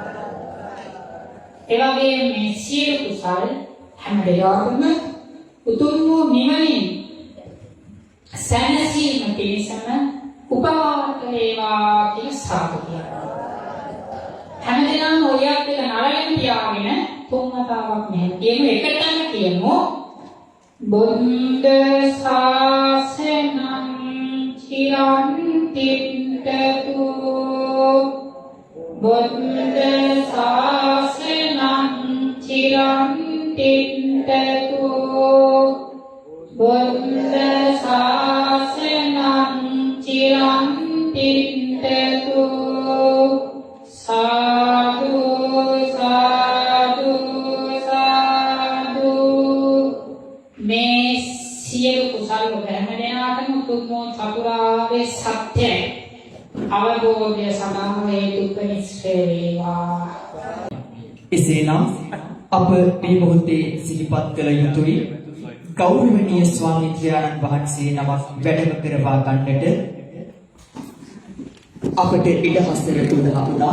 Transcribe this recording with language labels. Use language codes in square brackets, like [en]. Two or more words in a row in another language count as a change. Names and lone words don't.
[si] ඒ වගේම මේ සියලු කුසල් හැම වෙලාවකම උතුම් වූ නිවනින් සැනසීම පිණිසම උපකාර වේවා කියලා සාදු කියනවා. හැමදෙනාම ඔයත් එක නරගෙන තියාගෙන තුන් වතාවක් මෙහෙම කියමු එකටම කියමු. [pi] බුද්ධ ශාසනං චිරන් තිට්ඨතු බුද්ධ ශාසනං චිරන් තිට්ඨතු බුද්ධ ශාසනං චිරන් තිට්ඨතු සාදු සාදු සාදු. [si] මේ සියලු කුසල හැමදෙනාටම උතුම් චතුරාර්ය සත්‍යය අවබෝධය සඳහා හේතුපනිශ්‍රේ වේවා. එසේනම් අප මේ මොහොතේ සිහිපත් කළ යුතුයි ගෞරවනීය ස්වාමීන් වහන්සේ නමක් වැඩම කරවා ගන්නට අපට ඉඩහසර උදා වුණා.